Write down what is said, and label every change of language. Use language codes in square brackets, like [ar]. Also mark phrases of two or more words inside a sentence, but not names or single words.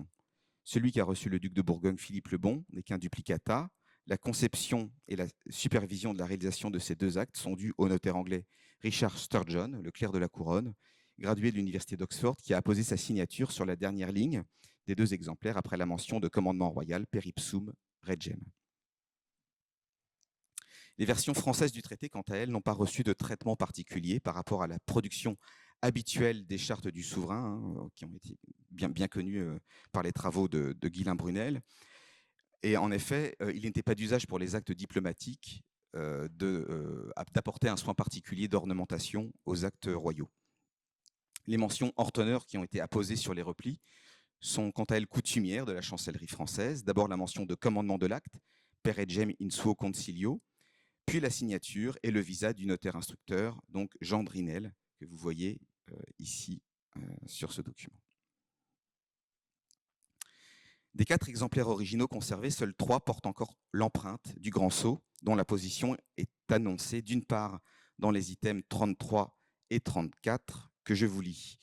[fr] Celui qu'a reçu le duc de Bourgogne, Philippe le Bon, n'est qu'un duplicata. La conception et la supervision de la réalisation de ces 2 actes sont dus au notaire anglais Richard Sturgeon, le clerc de la couronne, gradué de l'université d'Oxford, qui a apposé sa signature sur la dernière ligne des 2 exemplaires après la mention de commandement royal [la] per ipsum regem. [fr] Les versions françaises du traité, quant à elles, n'ont pas reçu de traitement particulier par rapport à la production habituelle des chartes du souverain, qui ont été bien connues par les travaux de Guylain Brunel. Et en effet, il n'était pas d'usage pour les actes diplomatiques d'apporter un soin particulier d'ornementation aux actes royaux. Les mentions hors teneur qui ont été apposées sur les replis sont quant à elles coutumières de la chancellerie française. D'abord la mention de commandement de l'acte, [la] per regem in suo consilio, [fr] puis la signature et le visa du notaire instructeur, donc Jean Drinel, que vous voyez ici sur ce document. Des 4 exemplaires originaux conservés, seuls 3 portent encore l'empreinte du grand sceau, dont la position est annoncée d'une part dans les items 33 et 34 que je vous lis.